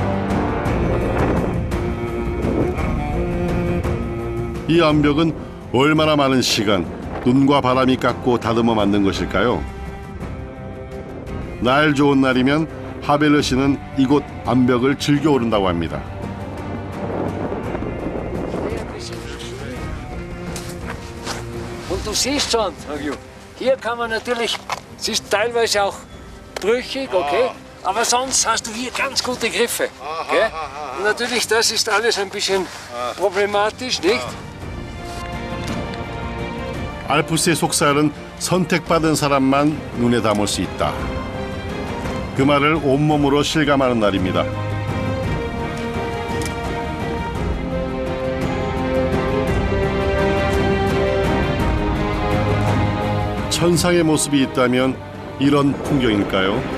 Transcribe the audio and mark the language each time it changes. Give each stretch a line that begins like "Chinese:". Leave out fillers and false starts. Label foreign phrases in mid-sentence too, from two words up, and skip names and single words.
Korean: 이 암벽은 얼마나 많은 시간, 눈과 바람이 깎고 다듬어 만든 것일까요? 날 좋은 날이면 하벨러 씨는 이곳 암벽을 즐겨 오른다고 합니다.
German: Und du siehst schon, hier kann man natürlich, es ist teilweise auch brüchig, okay, aber sonst hast du hier ganz gute Griffe. Okay? Und natürlich, das ist alles ein bisschen problematisch, nicht?
Korean: 알프스의 속살은 선택받은 사람만 눈에 담을 수 있다. 그 말을 온몸으로 실감하는 날입니다. 천상의 모습이 있다면 이런 풍경일까요?